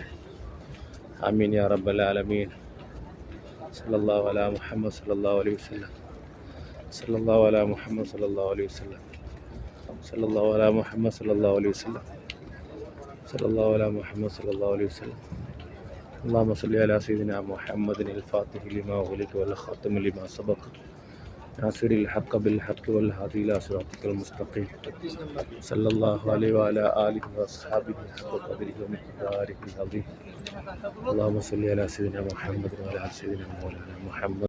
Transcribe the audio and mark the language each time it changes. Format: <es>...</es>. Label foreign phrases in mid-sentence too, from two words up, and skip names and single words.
<ar>آمين يا رب العالمين. صلى الله على محمد صلى الله عليه وسلم. صلى الله على محمد صلى الله عليه وسلم. صلى الله على محمد صلى الله عليه وسلم. صلى الله على محمد صلى الله عليه وسلم. اللهم صل على سيدنا محمد الفاتح لما أغلق والخاتم لما سبق ناصر الحق بالحق والهادي إلى صراطك المستقيم صلى الله عليه وعلى آله وأصحابه حق قدره ومقداره العظيم. اللهم صل على سيدنا محمد وعلى آل سيدنا مولانا محمد.</ar>